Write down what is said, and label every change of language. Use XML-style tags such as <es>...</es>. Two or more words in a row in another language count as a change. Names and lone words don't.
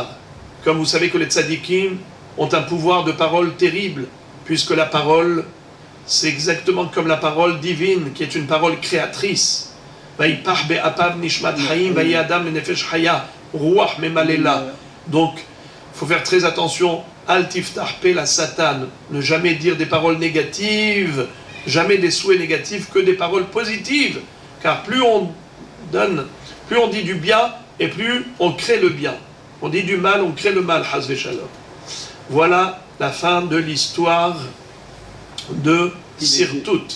<fr>Comme vous savez que les tzadikim ont un pouvoir de parole terrible, puisque la parole, c'est exactement comme la parole divine, qui est une parole créatrice. Donc, il faut faire très attention.</fr> <he>אל תפתח פה לשטן.</he> <fr>Ne jamais dire des paroles négatives, jamais des souhaits négatifs, que des paroles positives. Car plus on donne, plus on dit du bien, et plus on crée le bien. On dit du mal, on crée le mal.</fr> <he>חס ושלום.</he> <fr>Voilà la fin de l'histoire de Sirtut.</fr>